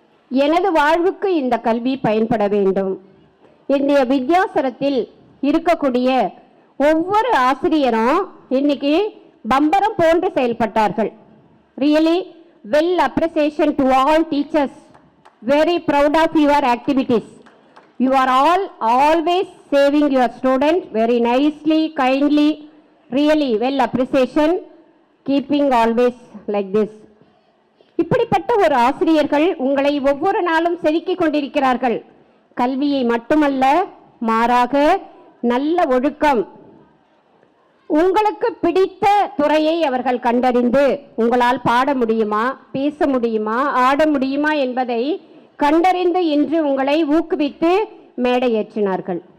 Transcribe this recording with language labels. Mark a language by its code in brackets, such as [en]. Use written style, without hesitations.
[ta] எனது வாழ்வுக்கு இந்த கல்வி பயன்பட வேண்டும். இன்றைய வித்யாசரத்தில் இருக்கக்கூடிய ஒவ்வொரு ஆசிரியரும் இன்னைக்கு பம்பரம் போன்று செயல்பட்டார்கள். [en] Really well appreciation to all teachers. Very proud of your activities. You are all always saving your student very nicely, kindly. Really well appreciation. Keeping always like this. [ta] இப்படிப்பட்ட ஒரு ஆசிரியர்கள் உங்களை ஒவ்வொரு நாளும் செதுக்கிக் கொண்டிருக்கிறார்கள். கல்வியை மட்டுமல்ல, மாறாக நல்ல ஒழுக்கம், உங்களுக்கு பிடித்த துறையை அவர்கள் கண்டறிந்து உங்களால் பாட முடியுமா, பேச முடியுமா, ஆட முடியுமா என்பதை கண்டறிந்து இன்று உங்களை ஊக்குவித்து மேடையேற்றினார்கள்.